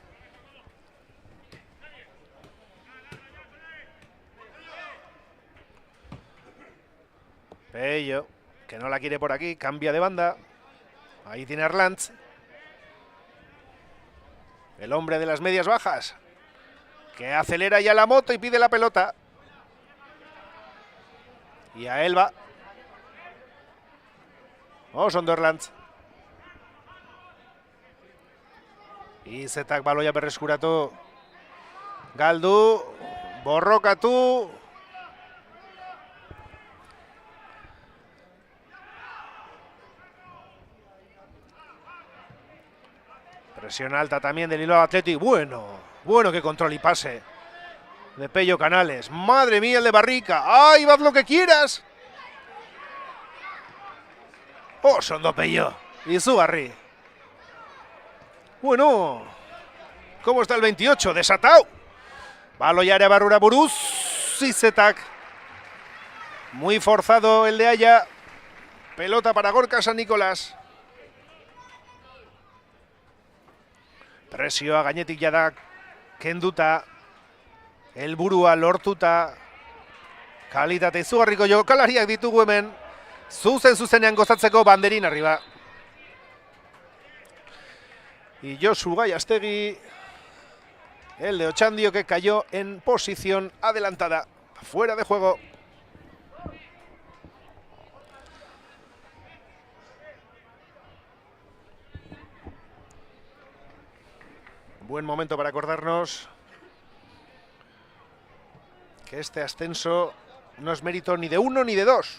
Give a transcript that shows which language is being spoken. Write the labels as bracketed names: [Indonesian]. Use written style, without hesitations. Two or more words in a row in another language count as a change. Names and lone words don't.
[Spanish] Pello, que no la quiere por aquí, cambia de banda. Ahí tiene Arlanz. El hombre de las medias bajas, que acelera ya la moto y pide la pelota. Y a él va. Sonderlands. [Basque] Izetak baloia berreskuratu. Galdu. Borrokatu. [Spanish] Presión alta también del Bilbao Athletic. Bueno que control y pase de Pello Canales. Madre mía el de Barrica. ¡Ay, haz lo que quieras! [Basque] Osondo Pello. Izugarri. [Spanish] Bueno. ¿Cómo está el 28? Desatado. [Basque] Baloiare barrura buruz. Izetak. [Spanish] Muy forzado el de Aya. Pelota para Gorka San Nicolás. [Basque] Presioa gainetik jada kenduta. Helburua lortuta. Kalitate izugarriko jokalariak ditugu hemen. Zuzenean gozatzeko [Spanish] banderin arriba. Y Josu Gallastegi, el de Ochandio, que cayó en posición adelantada. Fuera de juego. Buen momento para acordarnos que este ascenso no es mérito ni de uno ni de dos.